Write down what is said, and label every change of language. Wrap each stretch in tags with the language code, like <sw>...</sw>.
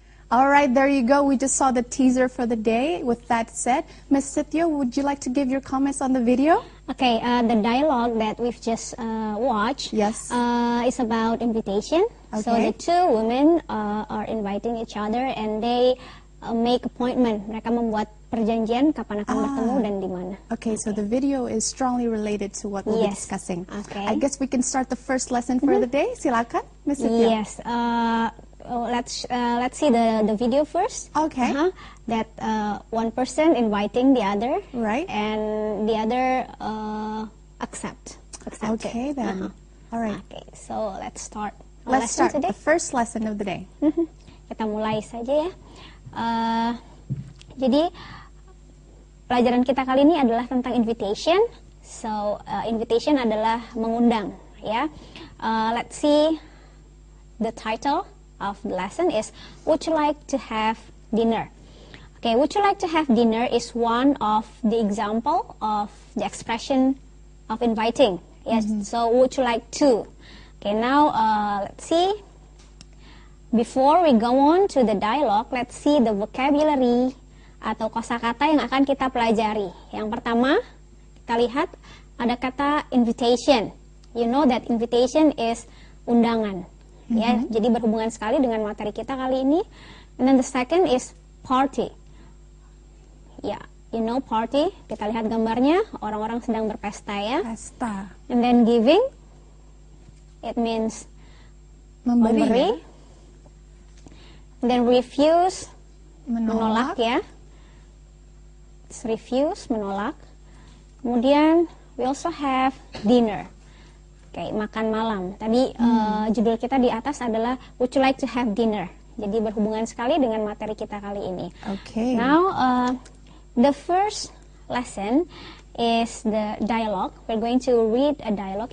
<en>All right, there you go. We just saw the teaser for the day. With that said, Ms. Setio, would you like to give your comments on the video? Okay, the dialogue that we've just watched Yes. is about invitation. So Okay. the two women are inviting each other and they make appointment.</en> <id>Mereka membuat perjanjian kapan akan bertemu dan di mana.</id> <en>Okay, so the video is strongly related to what we'll be Yes. discussing. Okay. I guess we can start the first lesson for the day.</en> <id>Silakan, Ms. Setio.</id> <en>Yes. Let's see the video first. Okay. That one person inviting the other, Right. and the other accept. Okay, then. All right. Okay, so let's start. our Let's start today. the first lesson of the day.</en> <id>Kita mulai saja ya. Jadi pelajaran kita kali ini adalah tentang invitation. So invitation adalah mengundang, ya.</id> <en>Let's see the title of the lesson is Would you like to have dinner? Okay, would you like to have dinner is one of the example of the expression of inviting. Yes, so would you like to? Okay, now let's see. Before we go on to the dialogue, let's see the vocabulary</en> <id>atau kosakata yang akan kita pelajari. Yang pertama, kita lihat ada kata invitation.</id> <en>You know that invitation is undangan.</en> <id>Ya, jadi berhubungan sekali dengan materi kita kali ini.</id> <en>And then the second is party.</en> <id>Ya,</id> <en>you know party.</en> <id>Kita lihat gambarnya, orang-orang sedang berpesta ya. Pesta.</id> <en>And then giving, it means memberi. And then refuse,</en> <id>menolak ya.</id> <en>It's refuse, menolak. Kemudian we also have dinner.</en> <id>Oke, makan malam. Tadi judul kita di atas adalah</id> <en>Would you like to have dinner?</en> <id>Jadi berhubungan sekali dengan materi kita kali ini.</id> <en>Okay. Now, the first lesson is the dialogue. We're going to read a dialogue.</en>